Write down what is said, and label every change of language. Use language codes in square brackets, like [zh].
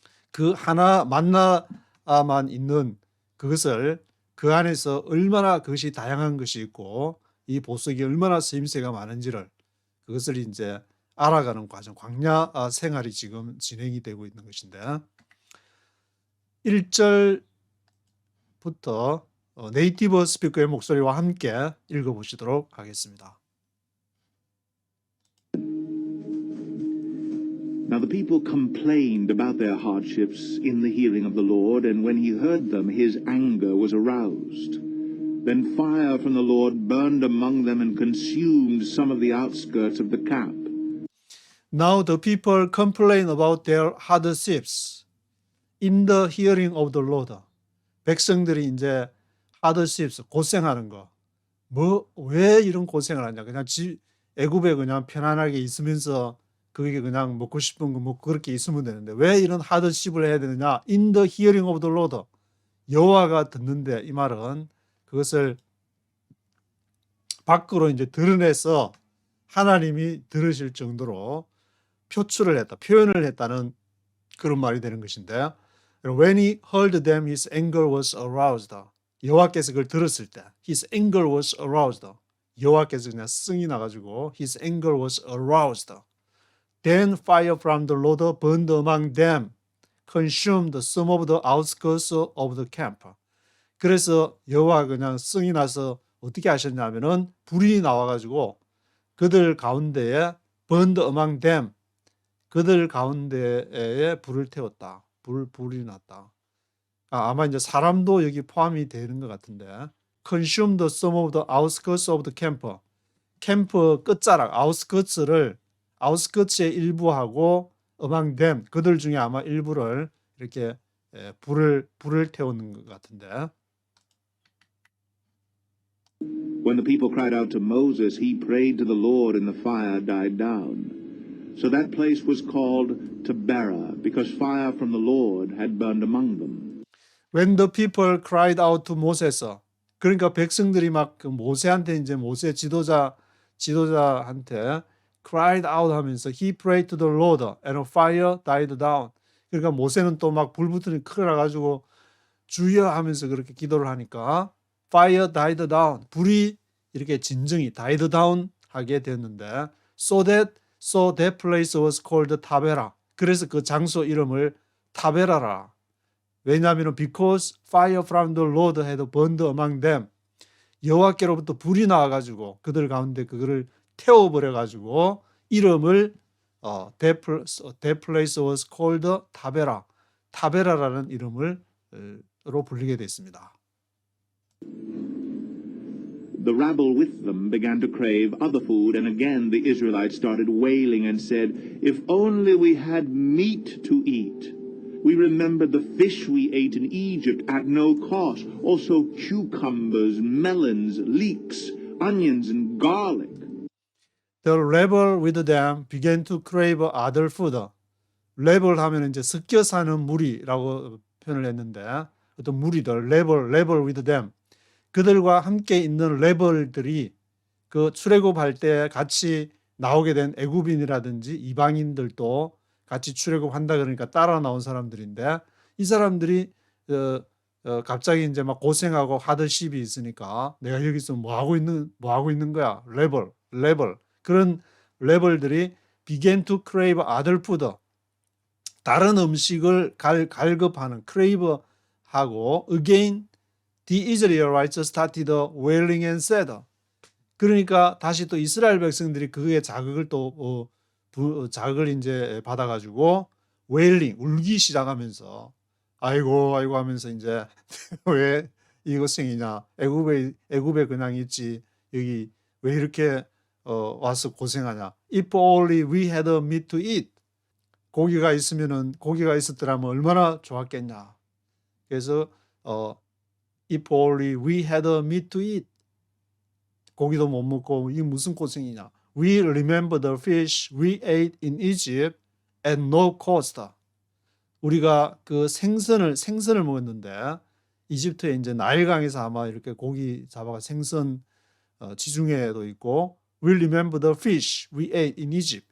[ko] 그 하나 만나만 있는 그것을, 그 안에서 얼마나 그것이 다양한 것이 있고 이 보석이 얼마나 쓰임새가 많은지를, 그것을 이제 알아가는 과정, 광야 생활이 지금 진행이 되고 있는 것인데, 1절부터 네이티브 스피커의 목소리와 함께 읽어보시도록 하겠습니다. [en] Now the people complained about their hardships in the hearing of the Lord, and when he heard them, his anger was aroused. Then fire from the Lord burned among them and consumed some of the outskirts of the camp. Now the people complain about their hardships in the hearing of the Lord. [ko] 백성들이 이제 hardships, 고생하는 거. 왜 이런 고생을 하냐. 그냥 애굽에 그냥 편안하게 있으면서 그게 그냥 먹고 싶은 거 먹고 그렇게 있으면 되는데 왜 이런 hardship을 해야 되느냐. [en] In the hearing of the Lord. [ko] 여호와가 듣는데, 이 말은 그것을 밖으로 이제 드러내서 하나님이 들으실 정도로 표현을 했다는 그런 말이 되는 것인데, [en] When he heard them, his anger was aroused. [ko] 여호와께서 그걸 들었을 때, [en] his anger was aroused. [ko] 여호와께서 그냥 승이 나가지고 [en] his anger was aroused. Then fire from the Lord burned among them, consumed some of the outskirts of the camp. [ko] 그래서 여호와가 그냥 승이 나서 어떻게 하셨냐면은 불이 나와가지고 그들 가운데에 [en] burned among them, [ko] 그들 가운데에 불을 태웠다. 불이 났다. 아마 이제 사람도 여기 포함이 되는 것 같은데, [en] consumed some of the outskirts of the camp. [ko] 캠프 끝자락, 아웃스커츠의 일부하고 [en] among them, [ko] 그들 중에 아마 일부를 이렇게 불을 태우는 것 같은데. [en] When the people cried out to Moses, he prayed to the Lord, and the fire died down. So that place was called Taberah, because fire from the Lord had burned among them. When the people cried out to Moses, [ko] 그러니까 백성들이 막 모세한테, 이제 모세 지도자한테 [en] cried out [ko] 하면서 [en] he prayed to the Lord and fire died down. [ko] 그러니까 모세는 또 막 불 붙으니 큰일 나가지고 주여 하면서 그렇게 기도를 하니까 [en] fire died down, [ko] 불이 이렇게 진정이 died down 하게 됐는데, [en] so that place was called [ko] 타베라. 그래서 그 장소 이름을 타베라라. 왜냐하면 [en] because fire from the Lord had burned among them. [ko] 여호와께로부터 불이 나와 가지고 그들 가운데 그거를 태워 버려 가지고 이름을 [en] that place was called [ko] 타베라. 타베라라는 이름을 로 불리게 됐습니다. [en] The rabble with them began to crave other food, and again the Israelites started wailing and said, "If only we had meat to eat. We remembered the fish we ate in Egypt at no cost, also cucumbers, melons, leeks, onions, and garlic." The rebel with them began to crave other food. [ko] rebel 하면 이제 섞여 사는 무리라고 표현을 했는데 어떤 무리들, [en] rebel with them. [ko] 그들과 함께 있는 rebel들이 그 출애굽할 때 같이 나오게 된 애굽인이라든지 이방인들도 같이 출애굽한다 그러니까 따라 나온 사람들인데 이 사람들이 갑자기 이제 막 고생하고 하드십이 있으니까 내가 여기서 뭐 하고 있는 거야? [en] rebel. [ko] 그런 rebel들이 [en] began to crave other food. [ko] 다른 음식을 갈급하는 [en] crave [ko] 하고 [en] again the Israelites started wailing and said. [ko] 그러니까 다시 또 이스라엘 백성들이 그의 자극을 자극을 이제 받아가지고 wailing 울기 시작하면서 아이고 하면서 이제 왜 이 고생이냐 애굽에 그냥 있지 여기 왜 이렇게 와서 고생하냐. [en] If only we had meat to eat. [ko] 고기가 있었더라면 얼마나 좋았겠냐. 그래서 [en] if only we had meat to eat. [ko] 고기도 못 먹고 이게 무슨 고생이냐. [en] We remember the fish we ate in Egypt at no cost. [ko] 우리가 그 생선을 먹었는데 이집트에 이제 나일강에서 아마 이렇게 고기 잡아가 생선 지중해에도 있고 [en] We remember the fish we ate in Egypt.